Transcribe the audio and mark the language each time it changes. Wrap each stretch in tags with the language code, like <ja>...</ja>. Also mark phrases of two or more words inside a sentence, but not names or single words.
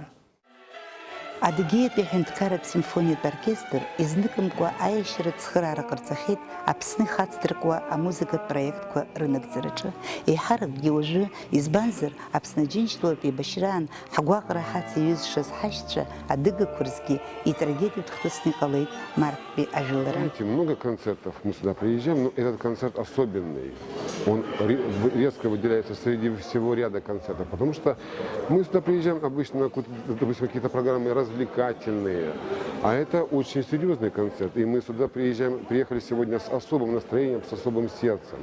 <ab>Адыгеиатәи аҳәынҭқарратә симфониатә оркестр изныкымкәа аиашьара цхыраара ҟарҵахьеит Аԥсны ихацдыркуа амузыкатә проектқәа рынагӡараҿы. Еиҳаракгьы уажәы, избанзар Аԥсны Аџьынџьтәылатә еибашьраан ҳгәаҟра ҳацаҩызшаз ҳашьцәа адыгақәа рзгьы итрагедиатә хҭысны иҟалеит марттәи ажәылара.</ab> <ru>Много концертов мы сюда приезжаем, но этот концерт особенный. Он резко выделяется среди всего ряда концертов, потому что мы сюда приезжаем обычно на, допустим, какие-то программы развлекательные, а это очень серьезный концерт, и мы сюда приехали сегодня с особым настроением, с особым сердцем.</ru>